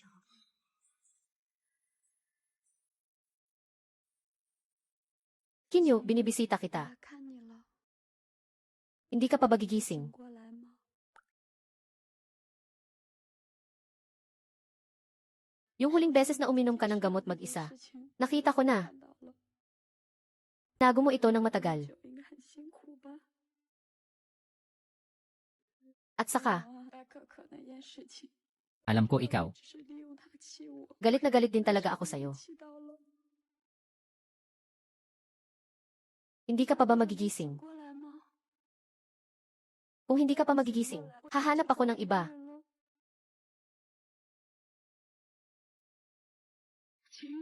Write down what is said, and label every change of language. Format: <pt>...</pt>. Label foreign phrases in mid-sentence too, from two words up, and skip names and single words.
<tl>Kinyu, binibisita kita.</tl> <zh>看你了，</zh> <tl>Hindi ka pa ba gigising?</tl> <zh>过来吗？</zh> <tl>Yung huling beses na uminom ka ng gamot mag-isa, nakita ko na.</tl> <zh>看到了，</zh> <tl>Nago mo ito ng matagal.</tl> <zh>就应该很辛苦吧？</zh> <tl>At saka,</tl> <zh>白可可那件事情，</zh> <tl>alam ko ikaw.</tl> <zh>只是利用他气我，</zh> <tl>galit na galit din talaga ako sa'yo.</tl> <zh>气到了，</zh> <tl>Hindi ka pa ba magigising?</tl> <zh>过来吗？</zh> <tl>Kung hindi ka pa magigising, hahanap ako ng iba.</tl> <zh>秦玉，</zh>